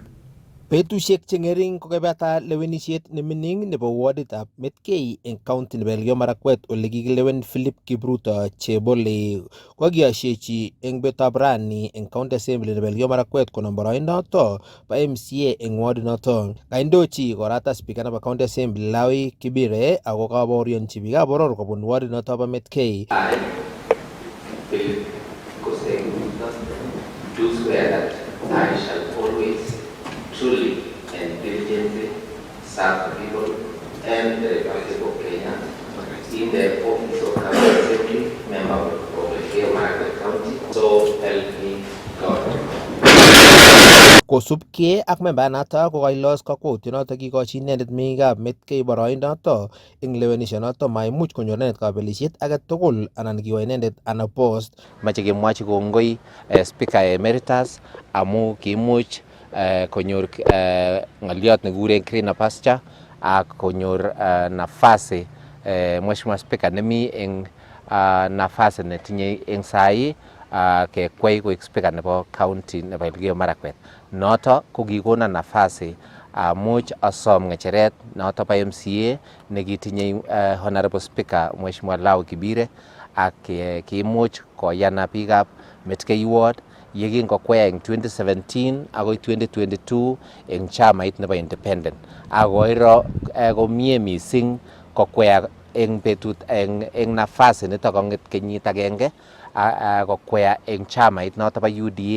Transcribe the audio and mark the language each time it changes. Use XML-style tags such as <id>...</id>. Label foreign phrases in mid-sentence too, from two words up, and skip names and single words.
<kln>Betusiek chengering kokebata lewenisiet nemining nebo warditab Met-K en county nebo Elgeyo Marakwet ole kikilewen Philip Kipruto Chebole kokiyosyechi en betutab rani en</kln> <en>county assembly</en> <kln>nebo Elgeyo Marakwet konom boroindoto bo MCA en ward noto. Kaindochi korata speaker nebo</kln> <en>county assembly</en> <kln>Lawi Kibire ako kabaorionchi biikab boror kobun ward noto bo Met-K.</kln> <en>Philip Kipkoskei do swear that I shall always truly and diligently serve the people and the Republic of Kenya in the office of County Assembly, member of the Mung'Aret County. So help me God.</en> <kln>Kosubkei ak memba noto ko kailos kakwautiet noto kikochi inendet meng'ikab Met-K boroindoto eng lewenishonoto maimuch konyor inendet kabelisiet age tugul anan kiwa inendet unopposed. Mache kemwochi kongoi</kln> <en>speaker emeritus</en> <kln>amu kimuch konyor ng'oliot nekikuren</kln> <en>greener pasture</en> <kln>ak konyor</kln> <sw>nafasi mheshimiwa</sw> <kln>speaker nemi eng nafasi netinye eng sai kekwai koik speaker nebo county nebo Elgeyo Marakwet. Noto ko kikona nafasi amuch asom ng'echeret noto bo MCA nekitinye</kln> <en>honorable speaker</en> <kln>mheshimiwa Lawi Kibire ak kimuch koyana biikab Met-K Ward yekingokwea eng 2017 agoi 2022 eng chamait nebo independent. Akoiro komie missing kokwea eng betut eng nafasi nito kong'et kenyit agenge kokwea eng chamait noto bo UDA.</kln>